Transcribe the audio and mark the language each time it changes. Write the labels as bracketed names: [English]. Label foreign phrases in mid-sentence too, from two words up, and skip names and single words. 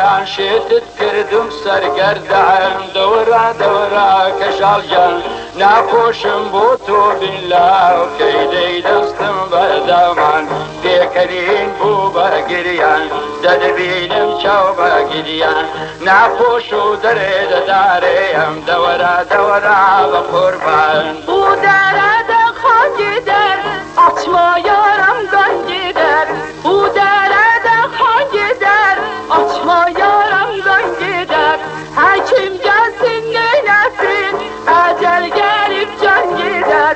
[Central Kurdish] شێتت کردم سەرگەردەم دەوەرا دەوەرا کەشاڵگیان ناخۆشم بۆ تۆ بیلاو کەی دەی دەستم بەردەمان پێکەرین بوو بەگریان دەدەبینم چاو بەگریان ناخۆش و دەرێ دەدارێم دەوەرا دەوەرا بە قوربان [Turkish] Bu derede kan gider, açma yaramdan gider. Bu derede kan gider, açma yaramdan gider. Hekim gelsin neylesin, ecel gelip can gider.